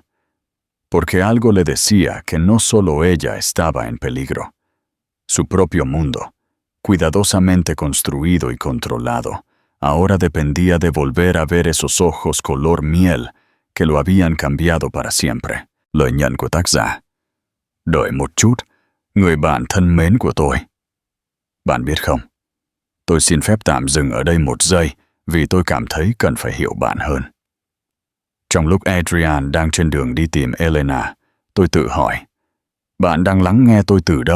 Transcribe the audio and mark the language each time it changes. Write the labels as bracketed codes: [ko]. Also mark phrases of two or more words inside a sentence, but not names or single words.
[es] Porque algo le decía que no solo ella estaba en peligro. Su propio mundo, cuidadosamente construido y controlado, ahora dependía de volver a ver esos ojos color miel que lo habían cambiado para siempre. [vi] Lời nhận của tác giả. Đợi một chút, người bạn thân mến của tôi. Bạn biết không, tôi xin phép tạm dừng ở đây một giây vì tôi cảm thấy cần phải hiểu bạn hơn. Trong lúc Adrián đang trên đường đi tìm Elena, tôi tự hỏi, bạn đang lắng nghe tôi từ đâu?